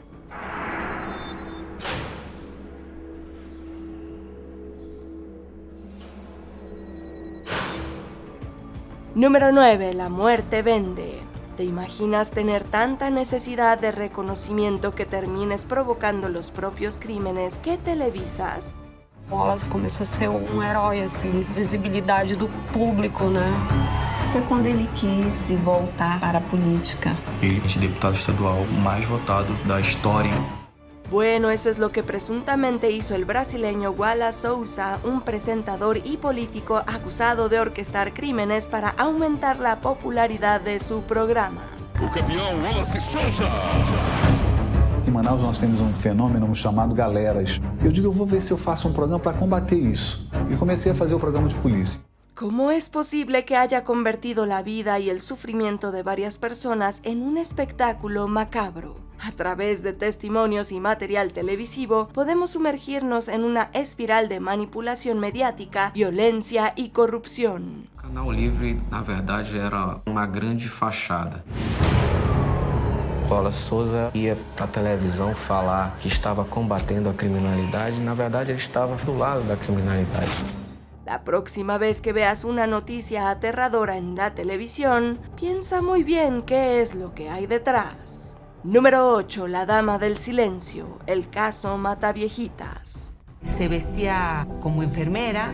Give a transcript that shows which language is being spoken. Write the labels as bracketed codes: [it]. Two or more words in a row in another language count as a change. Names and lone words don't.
[es] Número 9. La muerte vende. ¿Te imaginas tener tanta necesidad de reconocimiento que termines provocando los propios crímenes que televisas? [pt] Wallace começou a ser herói, assim, visibilidade do público, né? Foi quando ele quis voltar para a política. Ele é o deputado estadual mais votado da história. [es] Bueno, eso es lo que presuntamente hizo el brasileño Wallace Souza, un presentador y político acusado de orquestar crímenes para aumentar la popularidad de su programa. [pt] O campeão Wallace Souza. Em Manaus nós temos fenômeno chamado galeras. Eu digo, eu vou ver se eu faço programa para combater isso. E comecei a fazer o programa de polícia. [es] ¿Cómo es posible que haya convertido la vida y el sufrimiento de varias personas en un espectáculo macabro? A través de testimonios y material televisivo, podemos sumergirnos en una espiral de manipulación mediática, violencia y corrupción. [pt] O Canal Livre, na verdade, era uma grande fachada. Wallace Souza ia para a televisão falar que estava combatendo a criminalidade, na verdade ele estava do lado da criminalidade. [es] La próxima vez que veas una noticia aterradora en la televisión, piensa muy bien qué es lo que hay detrás. Número 8. La Dama del Silencio. El caso Mataviejitas. Se vestía como enfermera.